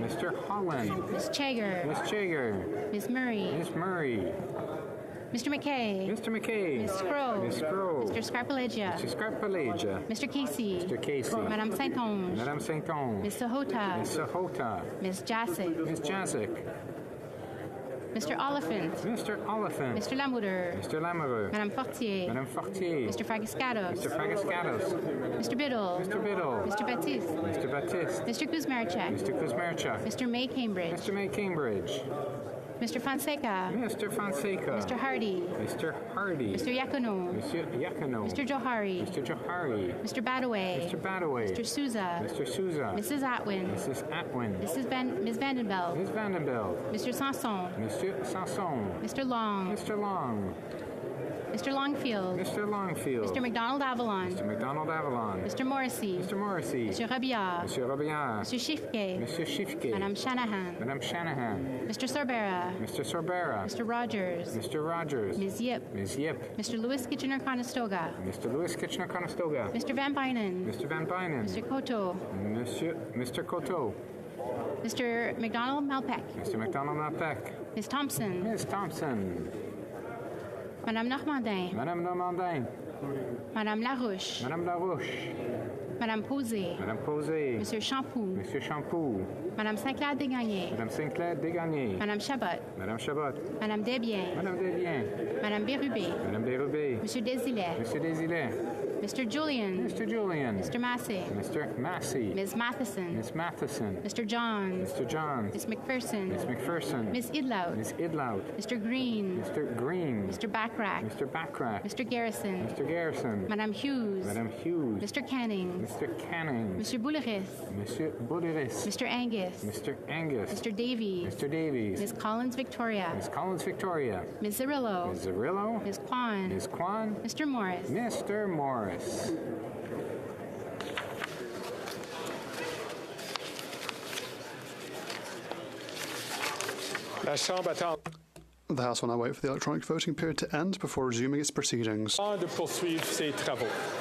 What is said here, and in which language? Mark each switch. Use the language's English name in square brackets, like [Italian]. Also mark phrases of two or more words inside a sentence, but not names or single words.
[English] Mr. Holland. Ms. Chager. Miss Chager. Ms. Murray. Miss Murray. Mr. McKay. Mr. McKay. Ms. Scroll. Miss Scroll. Mr. Scarpalegia. Mr. Scarpalegia. Mr. Casey. Mr. Casey. Madame Saint-Onge. Madame Saint-Onge. Ms. Sahota. Miss Sahota. Ms. Jasic. Miss Jasic. Mr. Oliphant. Mr. Oliphant. Mr. Lamoureux. Mr. Lamoureux. Madame Fortier. Madame Fortier. Mr. Fragiscatos. Mr. Fragiscatos. Mr. Biddle. Mr. Biddle. Mr. Baptiste. Mr. Baptiste. Mr. Kuzmarchuk. Mr. Kuzmarchuk. Mr. May Cambridge. Mr. May Cambridge. Mr. Fonseca. Mr. Fonseca. Mr. Hardy. Mr. Hardy. Mr. Yakuno. Monsieur Yakuno. Mr. Johari. Mr. Johari. Mr. Badaway. Mr. Badaway. Mr. Souza. Mr. Souza. Mrs. Atwin. Mrs. Atwin. Ms. Vandenbeld. Ms. Vandenbeld. Mr. Sanson. Monsieur Sanson. Mr. Long. Mr. Long. Mr. Longfield. Mr. Longfield. Mr. McDonald Avalon. Mr. McDonald Avalon. Mr. Morrissey. Mr. Morrissey. Mr. Rabillard. Monsieur Robillard. Mr. Shifke. Monsieur Shifke. Madame Shanahan. Madame Shanahan. Mr. Sorbera. Mr. Sorbera. Mr. Rogers. Mr. Rogers. Ms. Yip. Ms. Yip. Mr. Louis Kitchener-Conestoga. Mr. Louis Kitchener-Conestoga. Mr. Van Bynen. Mr. Van Bynen. Mr. Koto. Mr. Coteau. Mr. McDonald Malpeck. Mr. McDonald Malpeck. Ms. Thompson. Ms. Thompson. Madame Normandin. Madame Normandin. Madame Larouche. Madame Larouche. Madame Posé. Madame Posé. Monsieur Champoux. Monsieur Champoux. Madame Sinclair Desgagnés. Madame Sinclair Desgagnés. Madame Chabot. Madame Chabot. Madame Desbiens. Madame Desbiens. Madame Bérubé. Madame Bérubé. Monsieur Desilets. Monsieur Desilets. Mr. Julian. Mr. Julian. Mr. Massey. Mr. Massey. Ms. Matheson. Miss Matheson. Mr. Johns. Mr. Johns. Ms. McPherson. Miss McPherson. Ms. Idlout. Miss Idlout. Mr. Green. Mr. Green. Mr. Backrack. Mr. Backrack. Mr. Garrison. Mr. Garrison. Madame Hughes. Madame Hughes. Mr. Canning. Mr. Canning. Monsieur Bouleris. Monsieur Bouleris. Mr. Angus. Mr. Angus. Mr. Davies. Mr. Davies. Ms. Collins Victoria. Miss Collins Victoria. Ms. Zarillo. Ms. Zarillo. Ms. Kwan. Ms. Kwan. Mr. Morris. Mr. Morris. [French] La Chambre attend [English] The House will now wait for the electronic voting period to end before resuming its proceedings. [French] de poursuivre ses travaux.